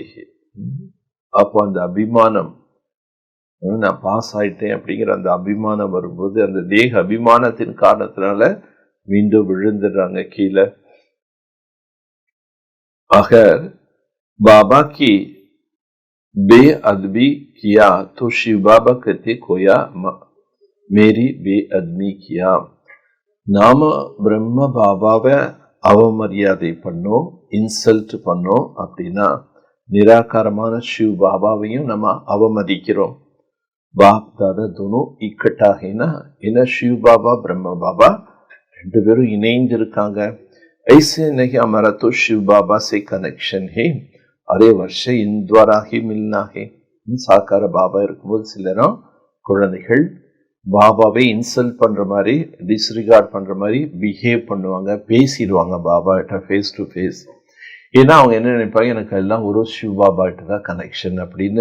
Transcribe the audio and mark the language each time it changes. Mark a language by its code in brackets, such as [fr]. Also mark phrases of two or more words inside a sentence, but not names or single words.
[ta] அப்போ அந்த அபிமானம், நான் பாஸ் ஆயிட்டேன் அப்படிங்கிற அந்த அபிமானம் வரும்போது, அந்த தேக அபிமானத்தின் காரணத்தினால மீண்டும் விழுந்துடுறாங்க கீழே. [hi] ஆக बाबा की बेअदबी किया तो शिव बाबा कहते कोया मेरी बेअदबी किया. [ta] நாம பிரம்ம பாபாவை அவமரியாதை பண்ணோம், இன்சல்ட் பண்ணோம் அப்படின்னா நிராகாரமான சிவ் பாபாவையும் நம்ம அவமதிக்கிறோம். [hi] बाप दादा दोनों इकट्ठा है ना, [ta] ஏன்னா शिव बाबा ब्रह्मा बाबा ரெண்டு பேரும் இணைந்து இருக்காங்க. [hi] ऐसे नहीं हमारा तो शिव बाबा से कनेक्शन है, अरे वर्ष इन द्वारा ही मिलना है. [ta] சாக்கார பாபா இருக்கும்போது சிலரும் குழந்தைகள் பாபாவை இன்சல்ட் பண்ற மாதிரி, டிஸ்ரிகார்ட் பண்ற மாதிரி பிஹேவ் பண்ணுவாங்க, பேசிடுவாங்க பாபா கிட்ட [en] face to face. [ta] ஏன்னா அவங்க என்ன நினைப்பாங்க, எனக்கு எல்லாம் ஒரு சிவ பாபா கிட்ட தான் கனெக்ஷன் அப்படின்னு.